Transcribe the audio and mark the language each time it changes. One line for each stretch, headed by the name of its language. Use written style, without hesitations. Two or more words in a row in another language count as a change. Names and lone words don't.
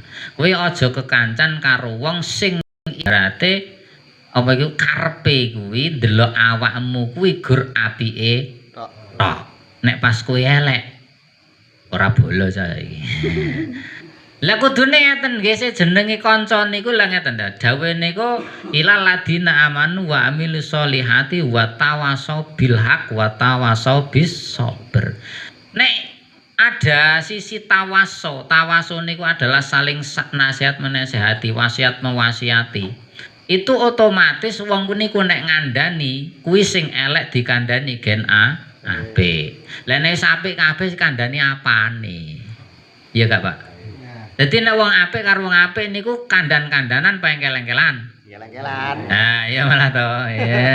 Javanese: Kowe aja kekancan karo wong sing ibarate apa iku karepe kuwi ndelok awakmu kuwi gur apike tok. Nek pas kowe elek ora bolo saiki. Lah kudune ngeten nggih jenenge kanca niku lha ngeten dawuhe niku
Arabic: إلا الذين آمنوا وعملوا الصالحات وتواصوا بالحق وتواصوا بالصبر.
Indonesian: Nek ada sisi tawaso niku adalah saling nasihat menasihati, wasiat mewasiati. Itu otomatis
Javanese: wong niku nek ngandani kuwi sing elek dikandani gen A B. Lah nek apik kabeh kandhani apane? Iya gak, Pak? Dadi nek wong apik karo wong apik niku kandan-kandanan apa engkel-engkelan? Engkel-engkelan. Nah, iya malah to. Iya.